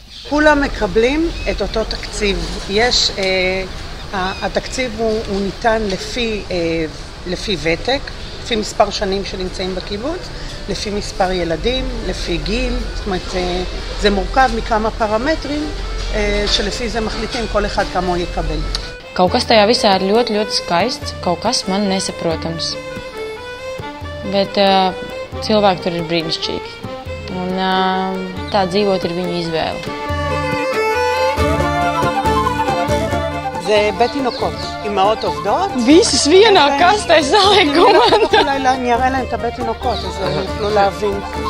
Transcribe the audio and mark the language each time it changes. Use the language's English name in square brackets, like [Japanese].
[Hebrew] כולם מקבלים את אותו תקציב. יש, התקציב הוא ניתן לפי ותק, לפי מספר שנים שנמצאים בקיבוץ, לפי מספר ילדים, לפי גיל, זאת אומרת, זה מורכב מכמה פרמטרים שלפי זה מחליטים כל אחד כמה הוא יקבל. [Latvian] Kaut kas tajā visā ir ļoti, ļoti skaists, kaut kas man nesaprotams. Bet cilvēki tur ir brīnišķīgi. Un tā dzīvot ir viņu izvēle. [Hebrew] זה בית תינוקות, אמהות עובדות. [Latvian] Visas vienā kastē saliek komanda. [Hebrew] אולי אני אראה להם את הבית תינוקות, אז הם יוכלו להבין.